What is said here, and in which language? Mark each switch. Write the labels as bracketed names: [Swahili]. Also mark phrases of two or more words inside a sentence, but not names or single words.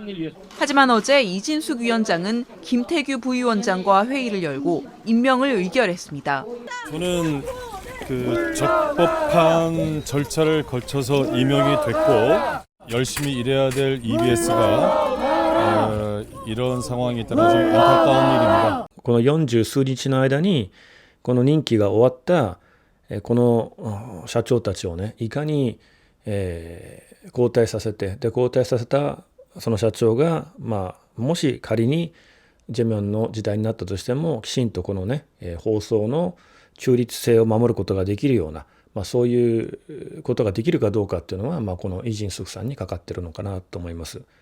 [Korean] 하지만 어제 이진숙 위원장은 김태규 부위원장과 회의를 열고 임명을 의결했습니다. 저는 그 적법한 절차를 거쳐서 임명이 됐고 열심히 일해야 될 EBS가 이런 상황이 있다는 좀 안타까운 일입니다. [Japanese] この40数日の間にこの任期が終わったこの社長たちをね、いかに交代させて、で交代させたその社長がもし仮にジェミョンの時代になったとしてもきちんとこのね放送の中立性を守ることができるような、そういうことができるかどうかっていうのはこのイ・ジンスクさんにかかってるのかなと思います。